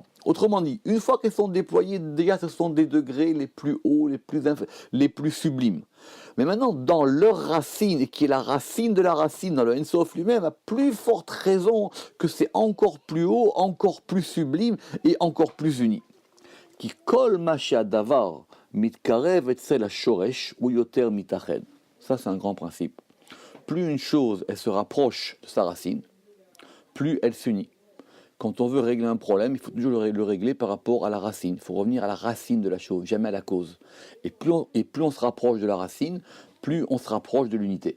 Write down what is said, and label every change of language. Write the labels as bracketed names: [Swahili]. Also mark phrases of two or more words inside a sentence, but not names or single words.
[French] Autrement dit, une fois qu'elles sont déployées, déjà ce sont des degrés les plus hauts, les plus sublimes. Mais maintenant, dans leur racine, et qui est la racine de la racine, dans le [Hebrew] אין סוף [French] lui-même, à plus forte raison que c'est encore plus haut, encore plus sublime et encore plus uni. [Hebrew] כי כל מה שהדבר מתקרב אצל השורש הוא יותר מתאחד. [French] Ça, c'est un grand principe. Plus une chose, elle se rapproche de sa racine, plus elle s'unit. Quand on veut régler un problème, il faut toujours le régler par rapport à la racine. Il faut revenir à la racine de la chose, jamais à la cause. Et plus on se rapproche de la racine, plus on se rapproche de l'unité.